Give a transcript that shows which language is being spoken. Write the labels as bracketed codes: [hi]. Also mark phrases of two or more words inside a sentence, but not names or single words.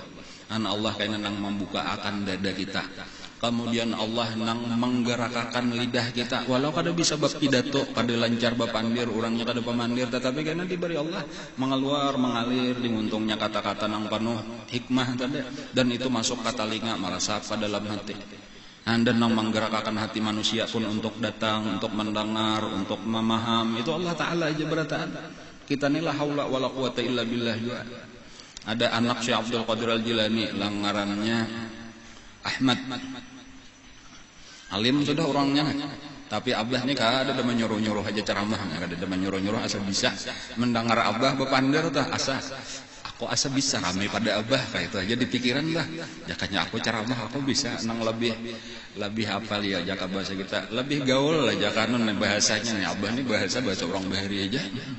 [bjn] Allah kayaknya nang membuka akan dada kita. Kemudian Allah nang menggerakkan lidah kita walau kada bisa bab pidato kada lancar bab pandir orangnya kada pemandir tetapi karena diberi Allah mengalir dimuntungnya kata-kata nang penuh hikmah tadi dan itu masuk ke telinga merasap ke dalam hati dan nang menggerakkan hati manusia pun untuk datang untuk mendengar untuk memaham itu Allah Ta'ala aja berataan kita ni [ar] لا حول ولا قوة إلا بالله [bjn] juga. Ada anak Syekh Abdul Qadir Al-Jilani langarannya Ahmad alim sudah orangnya tapi abah ni kada ada menyuruh-nyuruh aja ceramah kada ada menyuruh-nyuruh asal bisa mendengar abah bepandir tah aku asa bisa rame pada abah kayak itu aja di pikiran lah jakanya aku ceramah aku bisa nang lebih hafal ya jaka bahasa kita lebih gaul lah jakanon bahasanya nih abah ni bahasa orang bahari aja.